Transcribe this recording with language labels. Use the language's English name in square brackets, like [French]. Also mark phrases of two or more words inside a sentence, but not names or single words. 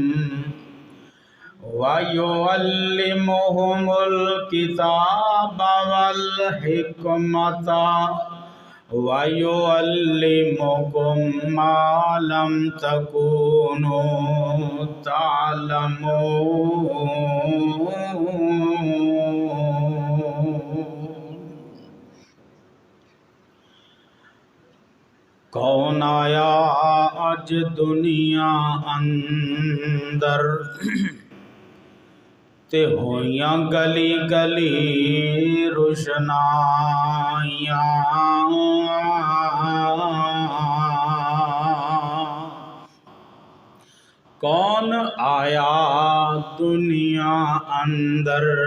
[Arabic] ویعلمہم الکتاب والحکمۃ وَيُعَلِّمُكُم مَّا لَمْ تَكُونُوا تَعْلَمُونَ۔ [Punjabi] کون آیا اج دنیا اندر تے ہویاں گلی گلی روشنائیاں، کون آیا دنیا اندر